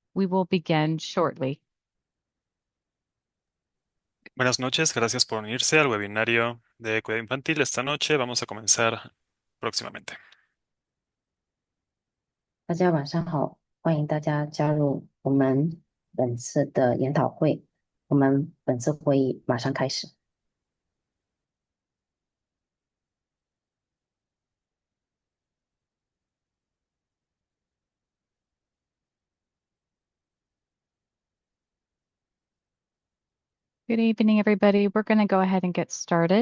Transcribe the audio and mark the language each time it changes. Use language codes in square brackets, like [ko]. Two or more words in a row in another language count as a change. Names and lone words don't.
[en] We will begin shortly. [es] Buenas noches, gracias por unirse al webinario de cuidado infantil. Esta noche vamos a comenzar próximamente. [zh] 大家晚上好，欢迎大家加入我们本次的研讨会。我们本次会议马上开始。 [en] Good evening, everybody. We're going to go ahead and get started.